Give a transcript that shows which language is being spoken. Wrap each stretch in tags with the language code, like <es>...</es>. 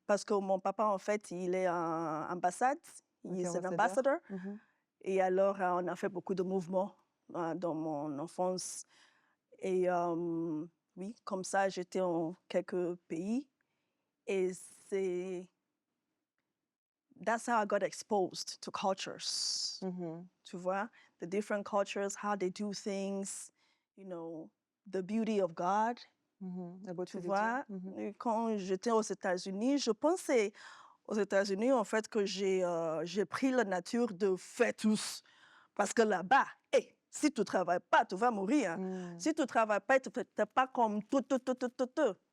<fr>Parce que mon papa, en fait, il est en ambassade. Il OK, est un ambassadeur.</fr> <en>ambassador. Mmh.</en> <fr>Et alors, on a fait beaucoup de mouvements dans mon enfance. Et oui, comme ça, j'étais en quelques pays. Et c'est</fr> <en>that's how I got exposed to cultures. Mmh.</en> <fr>Tu vois?</fr> <en>The different cultures, how they do things, you know, the beauty of God.</en> <fr>Mmh. La Tu beauté de Dieu. vois? Mmh. Et quand j'étais aux États-Unis, je pensais aux États-Unis, en fait, que j'ai pris la nature de faire tous. Parce que là-bas, hey, si tu ne travailles pas, tu vas mourir, hein. Mmh. Si tu ne travailles pas, tu n'es pas comme tout, tout, tout, tout, tout, tout.</fr>